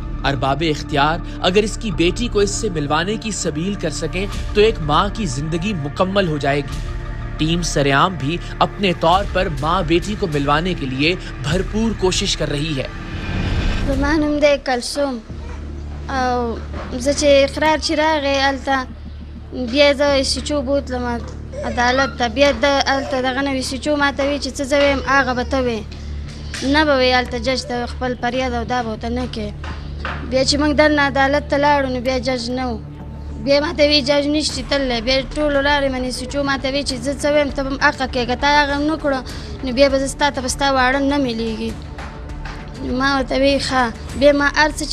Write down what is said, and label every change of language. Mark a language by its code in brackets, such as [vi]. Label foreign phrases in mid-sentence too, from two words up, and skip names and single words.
[ur] اربابِ اختیار اگر اس کی بیٹی کو اس سے ملوانے کی سبیل کر سکیں تو ایک ماں کی زندگی مکمل ہو جائے گی. ٹیم سرِعام بھی اپنے طور پر ماں بیٹی کو ملوانے کے لیے بھرپور کوشش کر رہی ہے. [ps] कलसुम इकरार चिरागे अलता بیا زه سیچو بوتلم عدالت ته بیا هلته دغه نه وي سیچو ما ته وایي چې څه زه ویم هغه به ته وې نه به وایي هلته جج ته خپل فریاد او دا به ورته نه کوې بیا چې موږ دننه عدالت ته لاړو نو بیا جج نه و بیا ما ته وایي جج نشتي تللی بیا ټولو لارې منې سیچو ما ته وایي چې زه څه ویم ته به هم حقه کوې که تا هغه نه کړو نو بیا به زه ستا ته به ستا واړه نه میلیږي ما ورته وایي ښه بیا ما هر څه